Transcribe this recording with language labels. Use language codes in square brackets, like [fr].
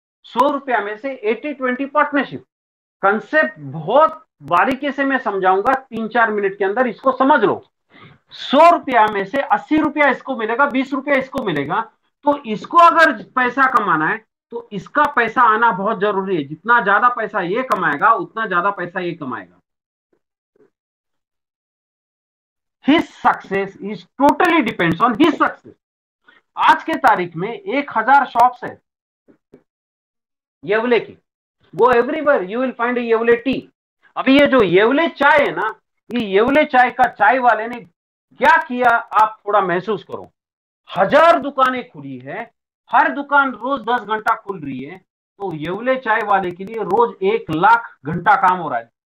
[hi] 100 रुपया में से 80-20 पार्टनरशिप। कंसेप्ट बहुत बारीकी से मैं समझाऊंगा 3-4 मिनट के अंदर, इसको समझ लो। 100 रुपया में से 80 रुपया इसको मिलेगा, 20 रुपया इसको मिलेगा। तो इसको अगर पैसा कमाना है तो इसका पैसा आना बहुत जरूरी है। जितना ज्यादा पैसा ये कमाएगा उतना ज्यादा पैसा ये कमाएगा। [en] His success is totally depends on his success. [hi] आज के तारीख में 1000 शॉप्स है येवले की। [en] Go everywhere you will find Yewale tea. [hi] अभी ये जो येवले चाय है ना, ये येवले चाय का चाय वाले ने क्या किया आप थोड़ा महसूस करो। 1000 दुकानें खुली है, हर दुकान रोज 10 घंटा खुल रही है, तो येवले चाय वाले के लिए रोज 1 लाख घंटा काम हो रहा है।